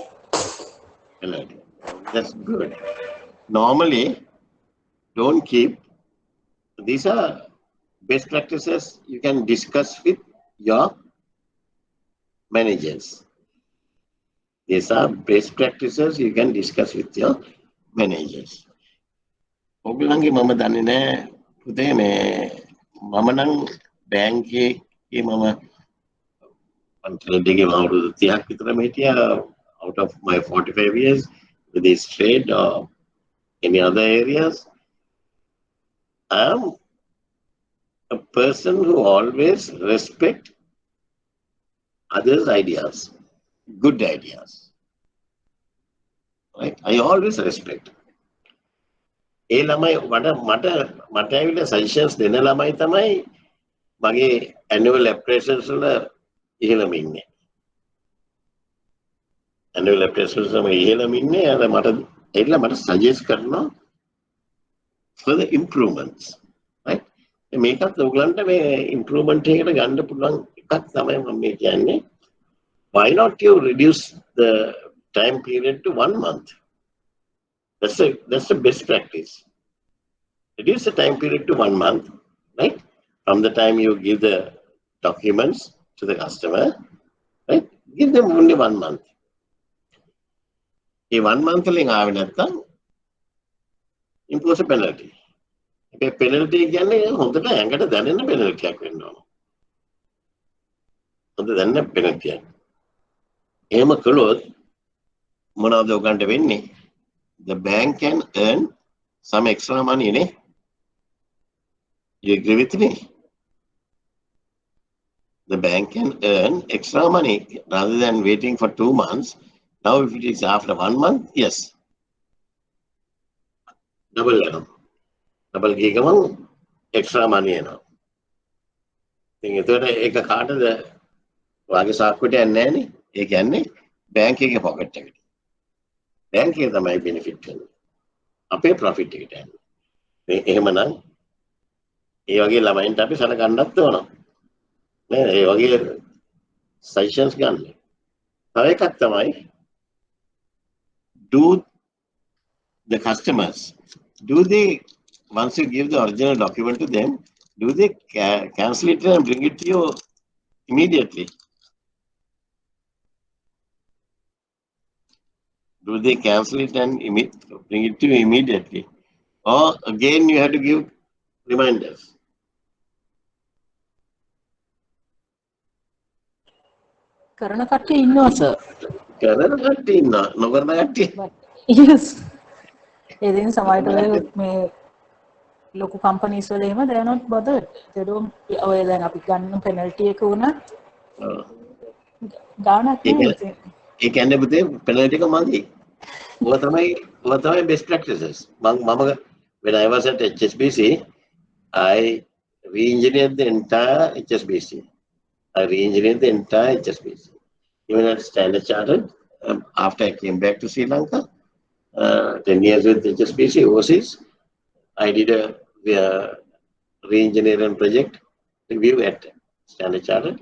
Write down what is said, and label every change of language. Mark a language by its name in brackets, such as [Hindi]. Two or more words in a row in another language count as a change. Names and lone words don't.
[English] Penalty. That's good. Normally, don't keep. These are best practices you can discuss with your managers. These are best practices you can discuss with your managers. [Sinhala] ඔගලන්ගේ මම දන්නේ නැහැ පුතේ මේ මම නම් බැංකුවේ මම අන්තිමට ගිහින් අවුරුදු 30ක් විතරම හිටියා [English] out of my 45 years with this trade or any other areas. I am a person who always respect others' ideas, good ideas. Right? I always respect. [Sinhala] ඒ ළමයි මට ඇවිල්ලා සජෙෂන්ස් දෙන ළමයි තමයි මගේ [English] annual appraisals [Sinhala] වල ඉහළම ඉන්නේ. [English] annual appraisals [Sinhala] වල ඉහළම ඉන්නේ. අර මට ඇවිල්ලා මට suggest කරනවා [English] further improvements. Right? [Sinhala] මේකත් ඔයගලන්ට මේ improvement එකකට ගන්න පුළුවන් එකක් තමයි මම මේ කියන්නේ. [English] Why not you reduce the time period to 1 month? That's the best practice. Reduce the time period to 1 month, right? From the time you give the documents to the customer, right? Give them only 1 month. If 1 month [Sinhala] වලින් ආවෙ නැත්නම් [English] impose a penalty. [Sinhala] මේ penalty කියන්නේ හොඳට ඇඟට දැනෙන penalty එකක් වෙන්න ඕන. හොඳ දැනෙන penalty එකක්. එහෙම කළොත් මොනවද ඔයගන්ට වෙන්නේ? [English] The bank can earn some extra money, ne? You agree with me? The bank can earn extra money rather than waiting for 2 months. Now, if it is after 1 month, yes. Double gigaman extra money. [Sinhala] ඉතින් එතකොට ඒක කාටද වාගේ සාක්කුවට යන්නේ නැහනේ. ඒ කියන්නේ බැංක් එකේ පොකට් එකට. බැංක් එකේ තමයි බෙනිෆිට් වෙන්නේ. අපේ ප්‍රොෆිට් එකට යන්නේ. මේ එහෙමනම් ඒ වගේ ළමයින්ට අපි සලකන්නත් ඕන. නේද? ඒ වගේ සජෙෂන්ස් ගන්න. තව එකක් තමයි [English] do the customers, do they, once you give the original document to them, do they cancel it and bring it to you immediately? Do they cancel it and bring it to you immediately? Or again you have to give reminders? [Sinhala] කරන කට්ටිය ඉන්නවා සර්. කරන කට්ටිය ඉන්නවා. නොකරන කට්ටිය. Yes. ඉතින් සමහරවිට මේ ලොකු companies වල එහෙම [English] they are not bothered. They don't [Sinhala] ඔය දැන් අපි ගන්න penalty එක උනත් ගානක් නෑ. ඒ කියන්නේ පුතේ penalty එක මදි. ඔය තමයි [English] best practices. When I was at HSBC, I re-engineered the entire HSBC. Even at Standard Chartered, after I came back to Sri Lanka, 10 years with HSBC overseas, I did a re-engineering project review at Standard Chartered.